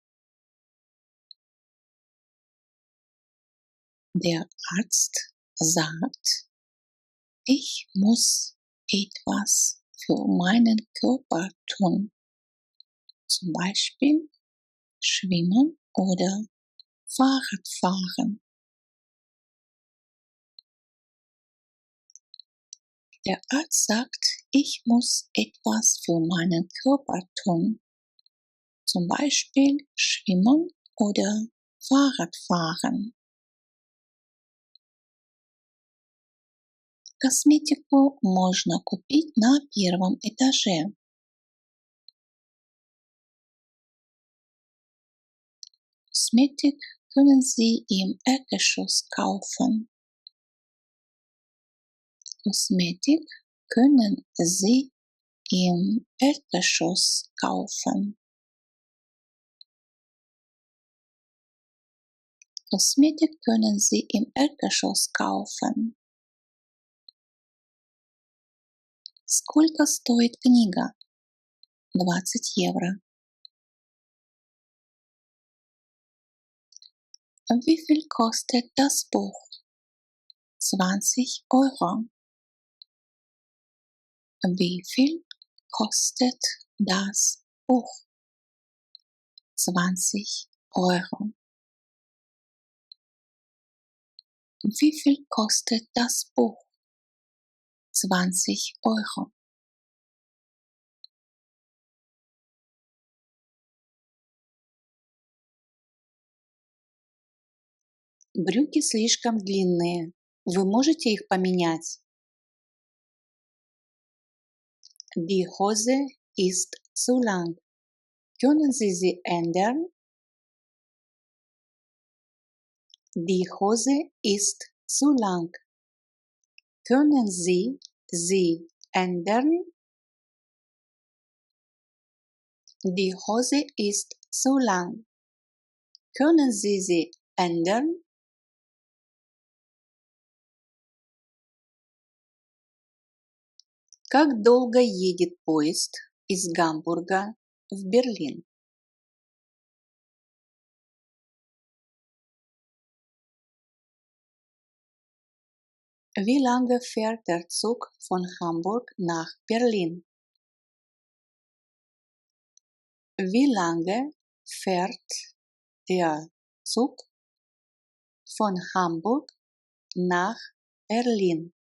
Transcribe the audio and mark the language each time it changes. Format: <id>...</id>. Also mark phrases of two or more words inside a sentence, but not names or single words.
<de>Der Arzt sagt, ich muss etwas für meinen Körper tun, zum Beispiel schwimmen oder Fahrrad fahren. Der Arzt sagt, ich muss etwas für meinen Körper tun, zum Beispiel schwimmen oder Fahrrad fahren.</de> <ru>Косметику можно купить на первом этаже.</ru> <de>Kosmetik können Sie im Erdgeschoss kaufen. Kosmetik können Sie im Erdgeschoss kaufen. Kosmetik können Sie im Erdgeschoss kaufen.</de> <ru>Сколько стоит книга? 20 евро.</ru> <de>Wie viel kostet das Buch? 20 Euro. Wie viel kostet das Buch? 20 Euro. Wie viel kostet das Buch? 20 Euro.</de> <ru>Брюки слишком длинные. Вы можете их поменять?</ru> <de>Die Hose ist zu lang. Können Sie sie ändern? Die Hose ist zu lang. Können Sie sie ändern? Die Hose ist zu lang. Können Sie sie ändern?</de> <ru>Как долго едет поезд из Гамбурга в Берлин?</ru> <de>Wie lange fährt der Zug von Hamburg nach Berlin? Wie lange fährt der Zug von Hamburg nach Berlin?</de>